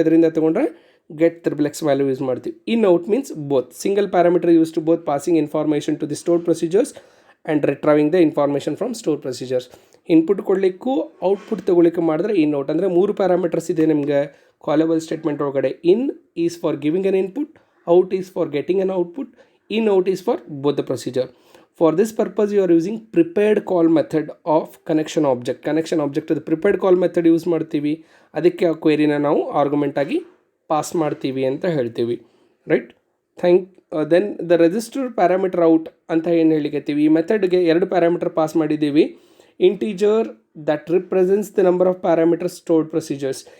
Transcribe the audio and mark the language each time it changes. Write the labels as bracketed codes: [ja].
[kn] ಅದರಿಂದ ತೊಗೊಂಡ್ರೆ [en] get triplex value [kn] use ಮಾಡ್ತೀವಿ. [en] In out means both single parameter use to both passing information to the stored procedures and retrieving the information from store procedures. [kn] Input ಕೊಡಲಿಕ್ಕೂ output ತೊಗೊಳಿಕ್ಕೆ ಮಾಡಿದ್ರೆ ಇನ್ out. ಅಂದರೆ 3 parameters ಇದೆ ನಿಮಗೆ callable statement ಒಳಗಡೆ. [en] In is for giving an input, out is for getting an output, in out is for both the procedure. For this purpose you are using prepared call method of connection object. [kn] Connection object ಅದು prepared call method use ಮಾಡ್ತೀವಿ. ಅದಕ್ಕೆ ಆ ಕ್ವೆರಿನ ನಾವು argument ಆಗಿ pass ಮಾಡ್ತೀವಿ ಅಂತ ಹೇಳ್ತೀವಿ. Right. [en] then the register parameter out [kn] ಅಂತ ಏನು ಹೇಳಿಕತ್ತೀವಿ. ಈ ಮೆಥಡ್ಗೆ 2 ಪ್ಯಾರಾಮೀಟರ್ ಪಾಸ್ ಮಾಡಿದ್ದೀವಿ. [en] Integer that represents the number of parameter stored procedures.